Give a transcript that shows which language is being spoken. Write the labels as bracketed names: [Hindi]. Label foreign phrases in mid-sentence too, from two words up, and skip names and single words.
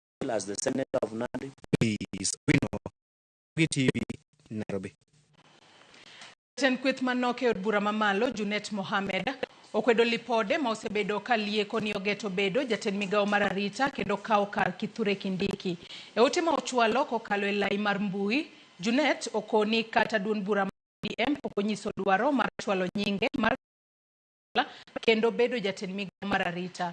[English] well as the Senator of Nandi. Please, we know. TV, Nairobi. [Luo (Kenya and Tanzania)] Jatend kweth manoke od bura mamalo Junet Mohamed okwedo lipode ma osebedo kalieko ni ogeto bedo jatend migao mar arita kendo kawo kar Kithure Kindiki. E ote ma ochwalo kokalo e lai mar mbui, Junet okoni kata duond bura mar DM okonyiso dwaro mar chwalo nyinge mar kendo bedo jatend migao mar arita.